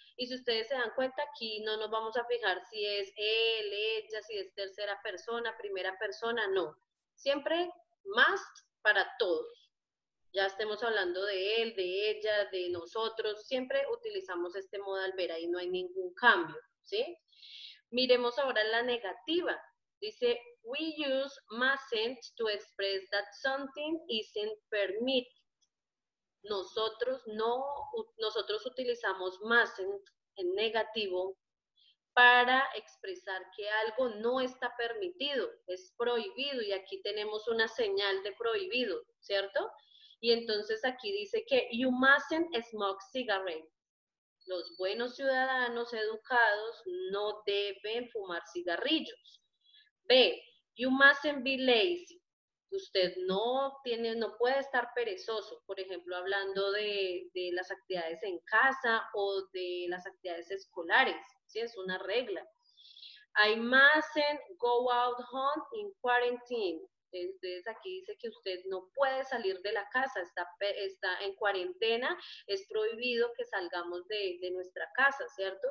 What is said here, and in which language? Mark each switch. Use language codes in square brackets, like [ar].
[es] Y si ustedes se dan cuenta, aquí no nos vamos a fijar si es él, ella, si es tercera persona, primera persona, no. Siempre must para todos. Ya estemos hablando de él, de ella, de nosotros, siempre utilizamos este modal ver, ahí no hay ningún cambio, ¿sí? Miremos ahora la negativa. Dice, [en] we use mustn't to express that something isn't permitted. [es] Nosotros utilizamos mustn't en negativo para expresar que algo no está permitido, es prohibido, y aquí tenemos una señal de prohibido, ¿cierto? Y entonces aquí dice que [en] you mustn't smoke cigarettes. [es] Los buenos ciudadanos educados no deben fumar cigarrillos. B, [en] you mustn't be lazy. [es] Usted no puede estar perezoso, por ejemplo, hablando de las actividades en casa o de las actividades escolares, ¿sí? Es una regla. [en] I mustn't go out home in quarantine. [es] Entonces aquí dice que usted no puede salir de la casa, está en cuarentena, es prohibido que salgamos de nuestra casa, ¿cierto?